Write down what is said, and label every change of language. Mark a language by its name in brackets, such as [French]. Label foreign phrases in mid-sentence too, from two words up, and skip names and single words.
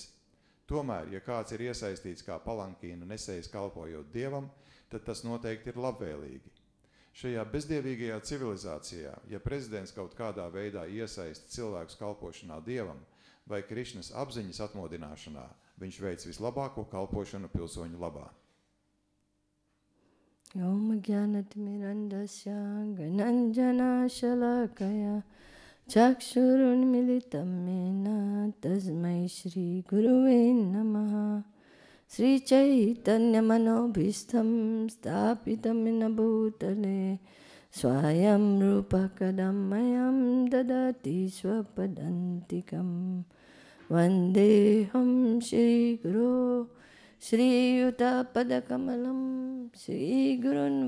[Latvian] Tomēr, ja kāds ir iesaistīts kā palankīna nesējs kalpojot Dievam, tad tas noteikti ir labvēlīgi. Šajā bezdievīgajā civilizācijā, ja prezidents kaut kādā veidā iesaista cilvēkus kalpošanā Dievam vai Krišnas apziņas atmodināšanā, viņš veic vislabāko kalpošanu pilsoņu labā. [Sanskrit] Om Jnanatimirandasya Gananjana Shalakaya Chakshurunmilitam mena tasmai Shri Guruve Namaha. Sri Chaitanya Manobhistam Stapitam Yena Bhutale Swayam Rupa Kadamayam Dadati Swapadantikam Vandeham Shri Guru Shri Yuta Padakamalam Shri Gurun